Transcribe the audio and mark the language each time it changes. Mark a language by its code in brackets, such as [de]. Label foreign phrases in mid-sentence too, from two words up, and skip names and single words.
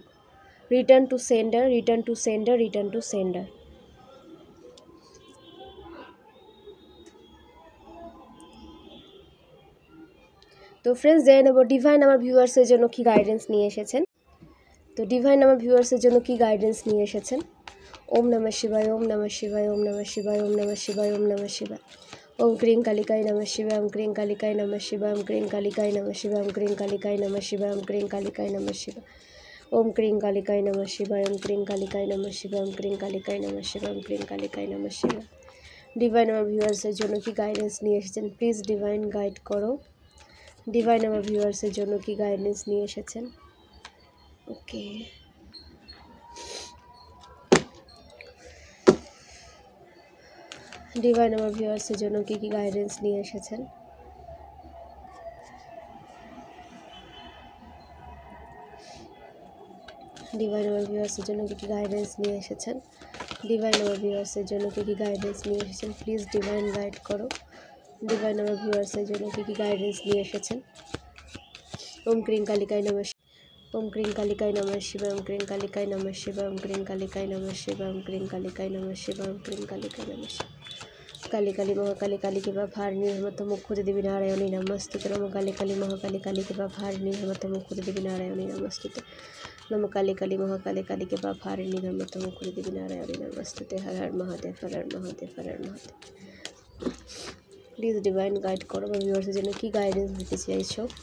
[en] return to sender, return to sender, return to sender. [bn] তো ফ্রেন্ডস, জেনে নেব ডিভাইন আমার ভিউয়ার্সের জন্য কি গাইডেন্স নিয়ে এসেছেন। তো ডিভাইন আমার ভিউয়ার্সের জন্য কি গাইডেন্স নিয়ে এসেছেন। [sa] ওম নমঃ শিবায়, ওম নমঃ শিবায়, ওম নমঃ শিবায়, ওম নমঃ শিবায়, ওম নমঃ শিবায়। ওম ক্রিং কালিকায় নমঃ শিবায়, ওম ক্রিং কালিকায় নমঃ শিবায়, ওম ক্রিং কালিকায় নমঃ শিবায়, ওম ক্রিং কালিকায় নমঃ শিবায়, ওম ক্রিং কালিকায় নমঃ শিবায়, ওম ক্রিং কালিকায় নমঃ শিবায়, ওম ক্রিং কালিকায় নমঃ শিবায়, ওম ক্রিং কালিকায় নমঃ শিবায়, ওম ক্রিং কালিকায় নমঃ শিবায়। [bn] ডিভাইন আমার ভিউয়ার্সের জন্য কি গাইডেন্স নিয়ে এসেছেন, [en] please divine guide [bn] করো। ডিভাইন আমার ভিউয়ার্সের জন্য কি গাইডেন্স নিয়ে এসেছেন। ওকে, ডিভাইন আমার ভিউয়ার্সের জন্য কি কি গাইডেন্স নিয়ে এসেছেন। ডিভাইন আমার ভিউয়ার্সের জন্য কি কি গাইডেন্স নিয়ে এসেছেন। ডিভাইন আমার ভিউয়ার্সের জন্য কি কি গাইডেন্স নিয়ে এসেছেন, [en] please divine guide [bn] করো। ডিভাইন আমার ভিউয়ার্সের জন্য কি কি গাইডেন্স নিয়ে এসেছেন। [sa] ওম ক্রিং কালিকায় নমঃ, ওম ক্রিং কালিকায় নমঃ শিবায়, ওম ক্রিং কালিকায় নমঃ শিবায়, ওম ক্রিং কালিকায় নমঃ শিবায়, ওম ক্রিং কালিকায় নমঃ শিবায়, ওম ক্রিং কালিকায় নমঃ শিবায়। কালী কালী মহাকালী কালী के बाप हारिणी हेमत मुखुद देवी नारायणी नमस्तुते। नमो काली काली महाकाली काली के बाप हारिणी हेमत मुखुद देवी नारायणी नमस्तुते। नमो काली काली महाकाली काली के बाप हारिणी हेमत मुखुद देवी नारायणी नमस्तुते। हर हर महादेव, हर हर महादेव, हर हर महादेव। [en] please divine guide [bn] করো আমার ভিউয়ার্সের জন্য কি গাইডেন্স দিতে চাইছো।